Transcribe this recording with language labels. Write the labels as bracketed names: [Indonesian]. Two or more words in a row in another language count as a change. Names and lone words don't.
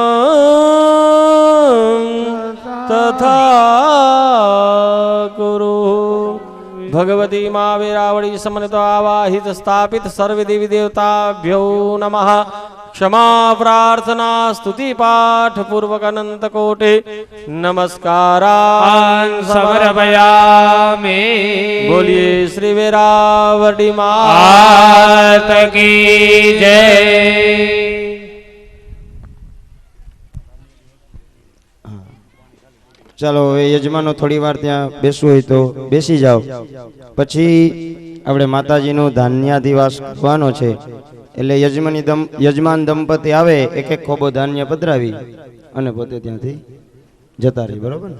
[Sanskrit] तथा कुरु भगवती माँ वेरावली समन्वित आवाहित स्थापित सर्व देवी देवताभ्यो नमः क्षमा प्रार्थना स्तुति पाठ पूर्वक अनंत कोटि नमस्कारान् समर्पयामि। [Hindi] बोलिए श्री वेरावली मात की जय। [Gujarati] ચાલો હવે યજમાનો થોડી વાર ત્યાં બેસવું હોય તો બેસી જાઓ, પછી આપણે માતાજીનો ધાન્યાધિવાસ કરવાનો છે, એટલે યજમાન દંપતી આવે એક એક ખોબો ધાન્ય પધરાવી અને પોતે ત્યાંથી જતા રહી, બરોબર ને?